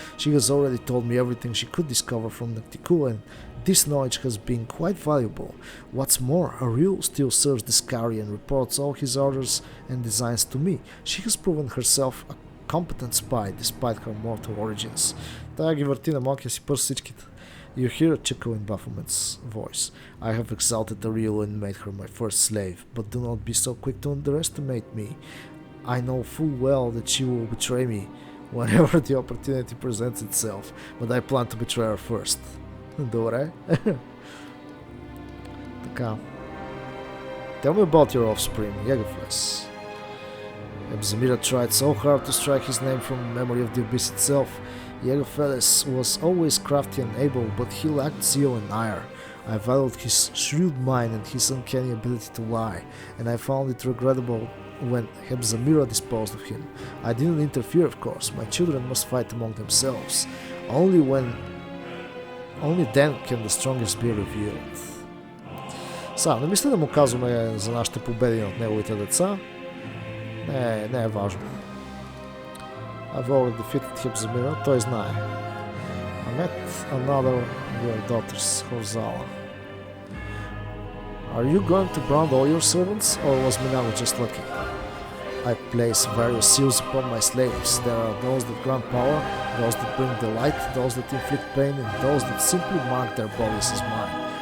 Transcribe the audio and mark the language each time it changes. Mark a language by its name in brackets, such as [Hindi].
[English] She has already told me everything she could discover from Nocticool, and this knowledge has been quite valuable. What's more, a real still serves the Scary and reports all his orders and designs to me. She has proven herself a competent spy despite her mortal origins. [Bulgarian] Тая ги върти на малкия си пърс всичките. [English] You hear a chuckle in Baphomet's voice. I have exalted Ariel and made her my first slave, but do not be so quick to underestimate me. I know full well that she will betray me whenever the opportunity presents itself, but I plan to betray her first. [Bulgarian] Добре. Така. [English] Tell me about your offspring, Yegefles. Hebzamira tried so hard to strike his name from the memory of the abyss itself. Yegefles was always crafty and able, but he lacked zeal and ire. I valued his shrewd mind and his uncanny ability to lie, and I found it regrettable when Hebzamira disposed of him. I didn't interfere, of course. My children must fight among themselves. Only then can the strongest be revealed. [Bulgarian] Сега, не мисля да му казваме за нашите победи над неговите деца. Не е важно. [English] I've already defeated Hebzamira, [Bulgarian] той знае. [English] I met another of your daughters, Horzala. Are you going to brand all your servants, or was Minago just lucky? I place various seals upon my slaves. There are those that grant power, those that bring delight, those that inflict pain, and those that simply mark their bodies as mine.